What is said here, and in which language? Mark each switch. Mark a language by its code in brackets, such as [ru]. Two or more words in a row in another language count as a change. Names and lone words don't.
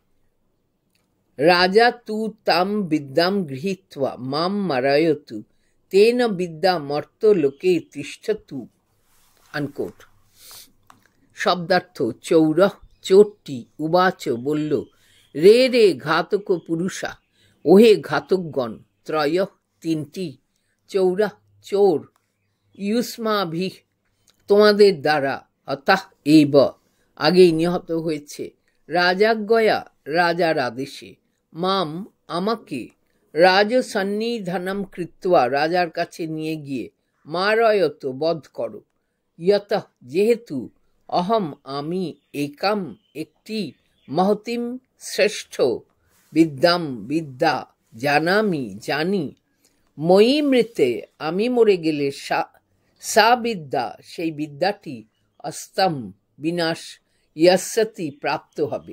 [sa] राजा तु तां विद्यां गृहीत्वा मां मारयतु तेन विद्या मर्त्यलोके तिष्ठतु। अनकोट। शब्दार्थ। चौर चोरटी उवाच बोल्लो रे रे घातक पुरुषा ओहे घातकगण त्रय तीनटी चौरा चोर युष्माभि [bn] তোমাদের দ্বারা [sa] অতঃ এব [bn] আগেই নিহত হয়েছে রাজাজ্ঞয়া রাজার আদেশে মাম আমাকে [sa] রাজসন্নিধানম কৃত্বা [bn] রাজার কাছে নিয়ে গিয়ে মারয়ত বধ করো ইয়তঃ যেহেতু অহম আমি একাম একটি মহতিম শ্রেষ্ঠ বিদ্যাম বিদ্যা জানামি জানি [sa] ময়ি মৃতে [bn] আমি মরে গেলে [sa] সা বিদ্যা [bn] সেই বিদ্যাটি অস্তম বিনাশ ইয়স্যতি প্রাপ্ত হবে।